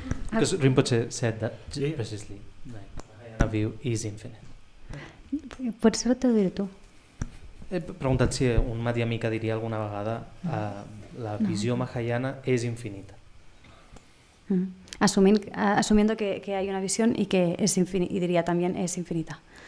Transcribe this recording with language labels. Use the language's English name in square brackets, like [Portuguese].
[English] Because Rinpoche said that precisely. Like, Mahayana view is infinite. [Catalan] Pots traduir tu? He preguntat si un Madhyamika diria alguna vegada la visió Mahayana és infinita. [Spanish] Asumiendo que hay una visión y que es infinita, y diría también es infinita.